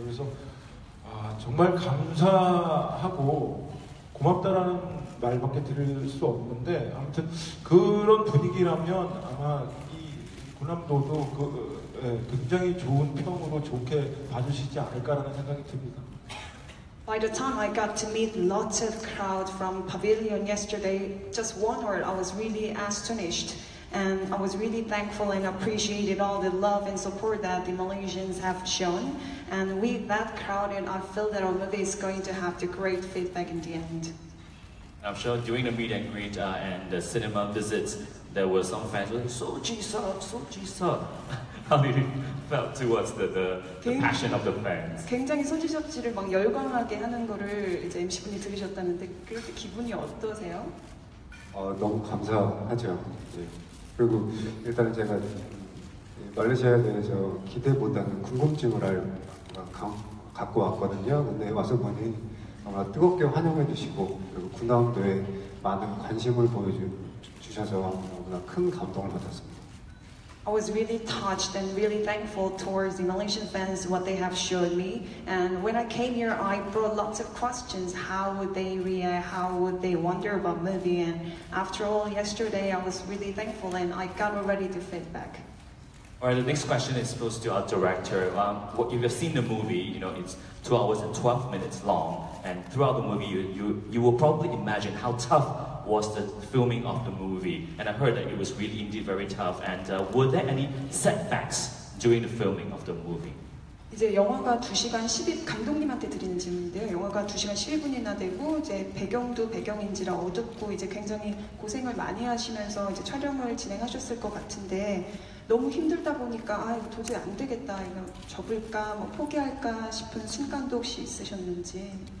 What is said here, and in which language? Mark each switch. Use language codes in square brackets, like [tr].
[ko] 그래서 정말 감사하고 고맙다라는 말밖에 드릴 수 없는데 아무튼 그런 분위기라면 아마 이 군함도도 굉장히 좋은 평으로 좋게 봐주시지 않을까라는 생각이 듭니다. [en] By the time I got to meet lots of crowd from Pavilion yesterday, just one word, I was really astonished. And I was really thankful and appreciated all the love and support that the Malaysians have shown. And with that crowd, and I feel that our movie is going to have the great feedback in the end. I'm sure during the meet and greet and the cinema visits, there were some fans who were like, so Jisoo. How did you felt towards the passion of the fans? [ko] 굉장히 소지섭지를 막 열광하게 하는 거를 이제 MC분이 들으셨다는데 그럴 때 기분이 어떠세요? 너무 감사하죠. 예. 그리고 일단은 제가 말레이시아에 대해서 기대보다는 궁금증을 갖고 왔거든요. 근데 와서 보니 너무나 뜨겁게 환영해 주시고 그리고 군함도에 많은 관심을 보여주셔서 너무나 큰 감동을 받았습니다. [en] I was really touched and really thankful towards the Malaysian fans what they have showed me. And when I came here, I brought lots of questions. How would they react? How would they wonder about movie? And after all, yesterday I was really thankful and I got already the feedback. All right, the next question is supposed to our director. If you've seen the movie, you know it's 2 hours and 12 minutes long, and throughout the movie, you will probably imagine how tough was the filming of the movie. And I heard that it was really indeed very tough. And were there any setbacks during the filming of the movie? [ko] 이제 영화가 2시간 11 감독님한테 드리는 질문인데요. 영화가 2시간 11분이나 되고 이제 배경도 배경인지라 어둡고 이제 굉장히 고생을 많이 하시면서 이제 촬영을 진행하셨을 것 같은데 너무 힘들다 보니까 아 이거 도저히 안 되겠다 이거 접을까 뭐 포기할까 싶은 순간도 혹시 있으셨는지.